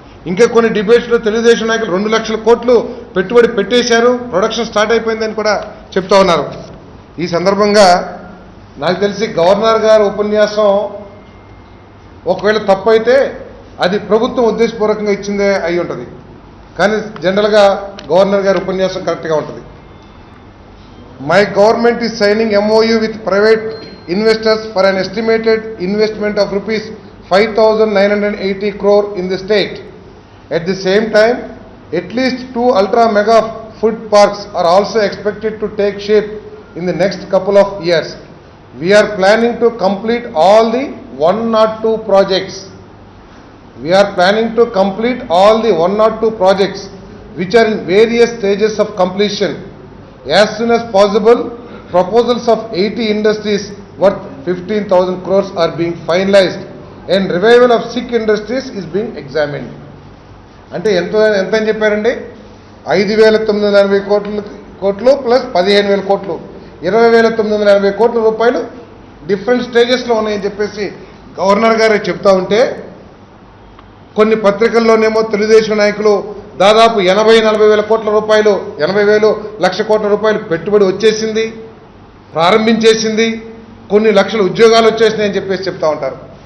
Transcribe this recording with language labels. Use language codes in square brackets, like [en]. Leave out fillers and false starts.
[te] ఇంకా కొన్ని డిబేట్స్లో తెలుగుదేశం నాయకులు 2 లక్షల కోట్లు పెట్టుబడి పెట్టేశారు, ప్రొడక్షన్ స్టార్ట్ అయిపోయిందని కూడా చెప్తా ఉన్నారు. ఈ సందర్భంగా నాకు తెలిసి గవర్నర్ గారు ఉపన్యాసం ఒకవేళ తప్పు అయితే అది ప్రభుత్వం ఉద్దేశపూర్వకంగా ఇచ్చిందే అయి ఉంటుంది, కానీ జనరల్గా గవర్నర్ గారి ఉపన్యాసం కరెక్ట్గా ఉంటుంది. [en] My government is signing MOU with private investors for an estimated investment of rupees 5,980 crore in the state. At the same time, at least 2 ultra mega food parks are also expected to take shape in the next couple of years. We are planning to complete all the 102 projects. We are planning to complete all the 102 projects which are in various stages of completion. As soon as possible, proposals of 80 industries worth 15,000 crores are being finalized and revival of sick industries is being examined. [te] అంటే ఎంత అని చెప్పారండి? 5,980 కోట్లు plus 15,000 కోట్లు, 20,980 కోట్ల రూపాయలు different స్టేజెస్లో ఉన్నాయని చెప్పేసి గవర్నర్ గారు చెప్తా ఉంటే, కొన్ని పత్రికల్లోనేమో తెలుగుదేశం నాయకులు దాదాపు 80-40 వేల కోట్ల రూపాయలు, 80,000 లక్ష కోట్ల రూపాయలు పెట్టుబడి వచ్చేసింది, ప్రారంభించేసింది, కొన్ని లక్షల ఉద్యోగాలు వచ్చేసినాయని చెప్పేసి చెప్తా ఉంటారు.